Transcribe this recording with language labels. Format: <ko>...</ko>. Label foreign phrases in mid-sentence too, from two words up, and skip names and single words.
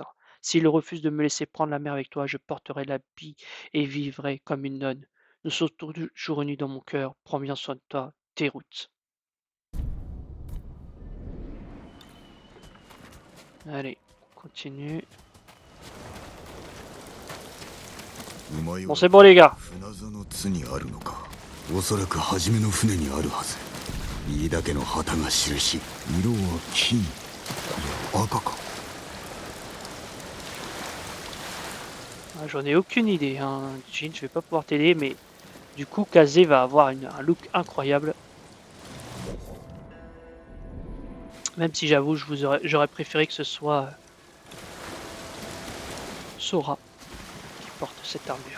<fr>S'il refuse de me laisser prendre la mer avec toi, je porterai l'habit et vivrai comme une nonne. Nous sommes toujours unis dans mon cœur. Prends bien soin de toi, tes routes. Allez, on continue. 馬 Bon, c'est bon, les gars.</fr> <ja>船座の津にあるのか。おそらく初めの船にあるはず。飯田家の旗が印。色は金、赤か。</ja> <fr>J'en ai aucune idée, hein. Jin, je vais pas pouvoir t'aider, mais du coup, Kazé va avoir un look incroyable. Même si j'avoue, j'aurais préféré que ce soit Sora qui porte cette armure.</fr>